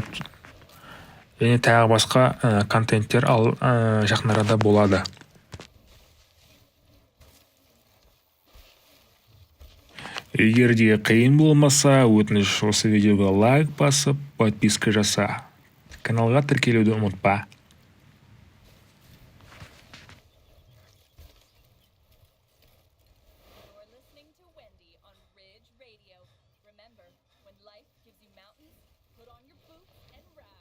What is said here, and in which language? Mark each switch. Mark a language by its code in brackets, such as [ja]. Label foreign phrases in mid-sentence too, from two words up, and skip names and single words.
[kk] Және тағы басқа контенттер жақындарда болады. Егер де қиын болмаса, өтініш осы видеоға лайк басып, подписка жаса. Каналға тіркелуді ұмытпа. [en] You're listening to Wendy on Ridge Radio. Remember, when life gives you mountains, put on your boots and